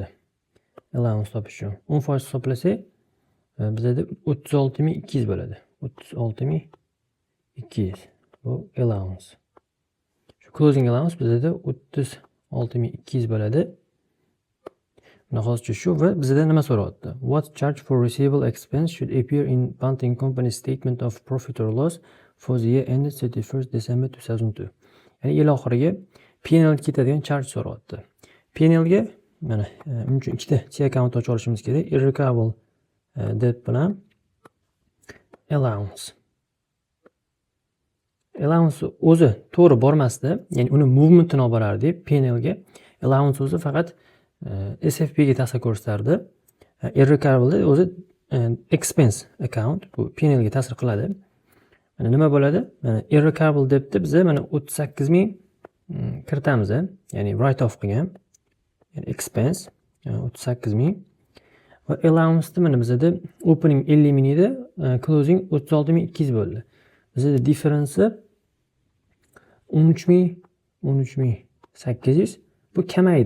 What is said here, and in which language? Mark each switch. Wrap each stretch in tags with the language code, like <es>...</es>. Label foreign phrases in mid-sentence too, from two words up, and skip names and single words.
<uz>Allowance topish uchun. 10% hisoblasak, bizda 36,200 bo'ladi. 36,200 bu allowance. Shu</uz> <en>closing allowance</en> <uz>bizda 36,200 bo'ladi. Buni hozircha shu va bizda nima so'rayapti?</uz> <en>What charge for receivable expense should appear in Banting company statement of profit or loss for the year ended 31st December 2002.</en> <uz>Ya'ni yil oxiriga P&L ketadigan charge so'rayapti. P&L ga mana uning uchun ikkita</uz> <en>C account</en> <uz>ochib olishimiz kerak.</uz> <en>Irrecoverable debt bilan allowance.</en> <uz>Allowance o'zi to'g'ri bormasdi, ya'ni uni movementini olib borardik P&L ga. Allowance o'zi faqat SFP ga ta'sir ko'rsatardi. Irrecoverable o'zi</uz> <en>expense account,</en> <uz>bu P&L ga ta'sir qiladi. Mana nima bo'ladi? Mana</uz> <en>irrecoverable debtda</en> <uz>biz mana 38 ming kiritamiz, ya'ni</uz> <en>write off</en> <uz>qilgan. Ya'ni expense 38 ming. Va allowance mana bizda opening 50 ming edi, closing 36,200 bo'ldi. Bizda difference 13,800 bu kamaydi.</uz>